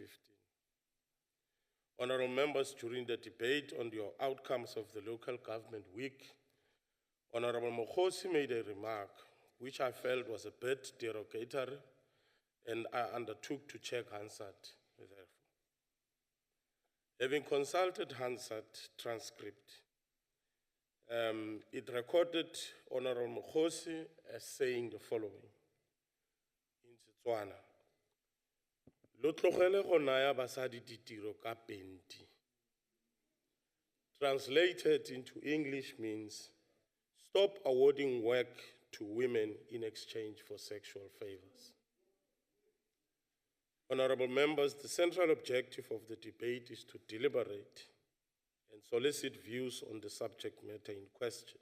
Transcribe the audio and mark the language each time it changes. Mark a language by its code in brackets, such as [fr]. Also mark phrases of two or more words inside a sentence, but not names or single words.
[en] Honorable members, during the debate on the outcomes of the local government week, Honorable Mokhosi made a remark which I felt was a bit derogatory, and I undertook to check Hansard, therefore. Having consulted Hansard transcript, it recorded Honorable Mokhosi as saying the following in Setswana: [tn] Lo tlogele go naya basadi ditiro ka penti. [en] Translated into English means, stop awarding work to women in exchange for sexual favors. Honorable members, the central objective of the debate is to deliberate and solicit views on the subject matter in question.